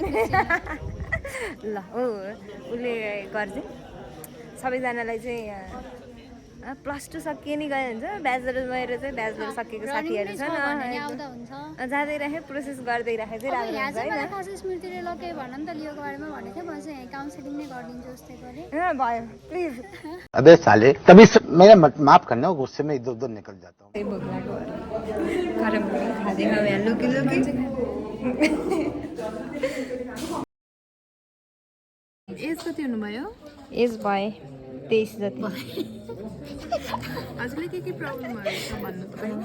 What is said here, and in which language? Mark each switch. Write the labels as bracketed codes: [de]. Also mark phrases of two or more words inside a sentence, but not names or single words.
[ne] ल हो उसले गर्छ सबैजनालाई चाहिँ +2 सकिए नि गयो हुन्छ। ब्याचलर गएर चाहिँ ब्याचलर सकेको साथीहरू छ न जाँदै राखेँ प्रोसेस गर्दै राखेँ चाहिँ राम्रो हुन्छ होइन। खास स्मृतिले ल केही भन नि त लियोको बारेमा भनेको थियो। म चाहिँ काउन्सिलिङ नै गरिदिन्छु जस्तै गरेँ। भयो प्लिज। [hi] अबे साले तभी मेरा माफ करना गुस्से में इधर उधर निकल जाता हूँ। [ne] भोक लाग्यो गरम खाँदैन यहाँ लुकी लुकी। एज कति हुनुभयो? एज भए 23 जति। हजुरले के प्रब्लमहरू छ भन्नु तपाईँ?